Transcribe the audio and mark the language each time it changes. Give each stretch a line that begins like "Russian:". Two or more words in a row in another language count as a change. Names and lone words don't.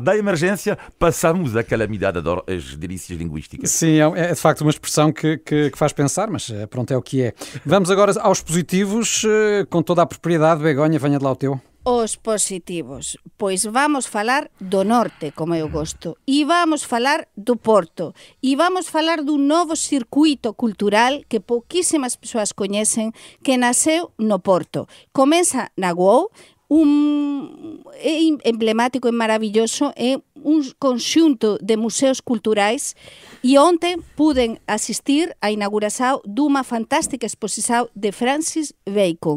Portuguese: Da emergência passamos a calamidade. Adoro as delícias linguísticas. Sim, é de facto uma expressão que faz pensar, mas pronto, é o que é. Vamos agora aos positivos, com toda a propriedade. Begonha, venha de lá o teu.
Galician: Os positivos, pois vamos falar do norte, como eu gosto, e vamos falar do Porto, e vamos falar dun novo circuito cultural que pouquísimas persoas coñecen, que nasceu no Porto. Comeza na UOU, é emblemático e maravilloso, é un conxunto de museos culturais, e ontem pude asistir á inauguración dunha fantástica exposición de Francis Bacon.